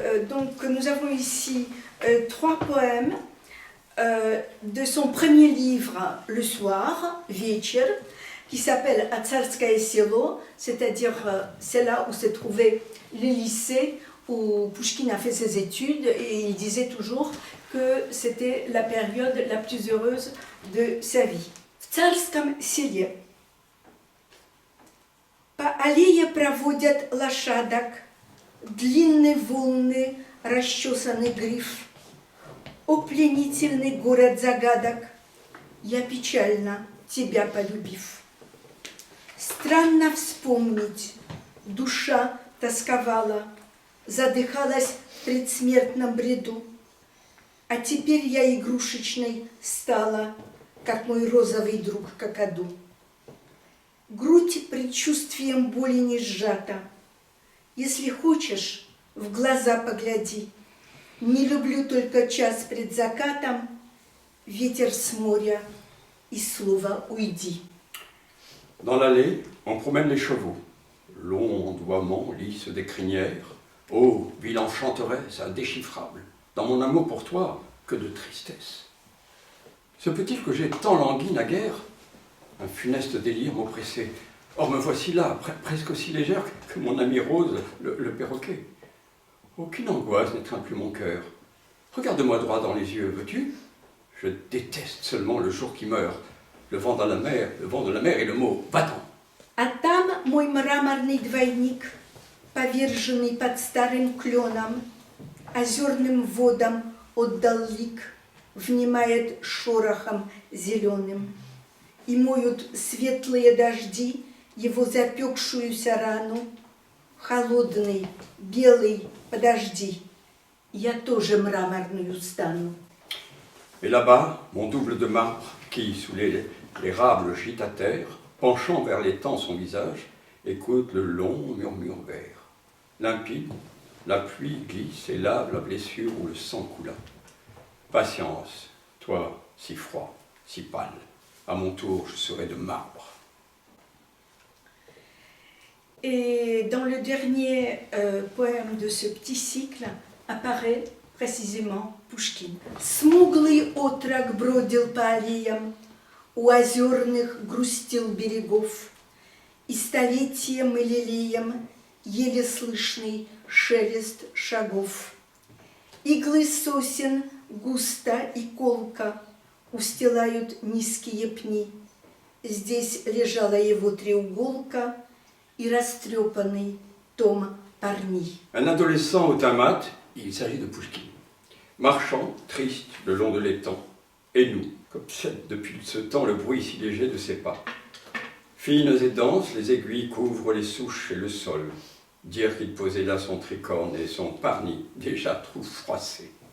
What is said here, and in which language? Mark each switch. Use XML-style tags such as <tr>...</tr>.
<fr>Donc nous avons ici 3 poèmes de son premier livre, Le soir, Вечер, qui s'appelle Tsarskoye Selo, c'est-à-dire c'est là où se trouvait le lycée où Pouchkine a fait ses études, et il disait toujours que c'était la période la plus heureuse de sa vie.</fr> <ru>В царском селе по аллее проводят лошадок, длинные волны, расчесанный гриф. О пленительный город загадок, я печально тебя полюбив. Странно вспомнить, душа тосковала, задыхалась в предсмертном бреду. А теперь я игрушечной стала, как мой розовый друг Какаду. Грудь предчувствием боли не сжата. Если хочешь, в глаза погляди. Не люблю только час пред закатом, ветер с моря и слово «уйди».</ru> <fr>Dans l'allée, on promène les chevaux. Long ondoiement lisse des crinières. Oh, ville enchanteresse, indéchiffrable. Dans mon amour pour toi, que de tristesse. Se peut-il que j'ai tant langui naguère? Un funeste délire m'oppressait. Or me voici là, presque aussi légère que mon ami Rose, le perroquet. Aucune angoisse n'étreint plus mon cœur. Regarde-moi droit dans les yeux, veux-tu? Je déteste seulement le jour qui meurt. Le vent de la mer et le mot va-t'en.</fr> <ru>А там мой мраморный двойник, поверженный под старым кленом, озерным водам отдал лик, внимает шорохом зеленым. И моют светлые дожди его запекшуюся рану. Холодный, белый, подожди, я тоже мраморную стану.</ru> <fr>Et là-bas, mon double de marbre, qui, sous l'érable gîte à terre, penchant vers l'étang son visage, écoute le long murmure vert. Limpide, la pluie glisse et lave la blessure où le sang coula. Patience, toi, si froid, si pâle, à mon tour je serai de marbre. Et dans le dernier poème de ce petit cycle apparaît précisément Пушкин.</fr> <ru>Смуглый отрок бродил по аллеям, у озерных грустил берегов, и столетием и лилием еле слышный шелест шагов. Иглы сосен густо и колко устилают низкие пни. Здесь лежала его треуголка и растрепанный том парни.</ru> <fr>Un adolescent au teint mat, il s'agit de Pouchkine. Marchant, triste, le long de l'étang, et nous, qu'obsède depuis ce temps le bruit si léger de ses pas. Fines et denses, les aiguilles couvrent les souches et le sol. Dire qu'il posait là son tricorne et son parni, déjà tout froissé.</fr>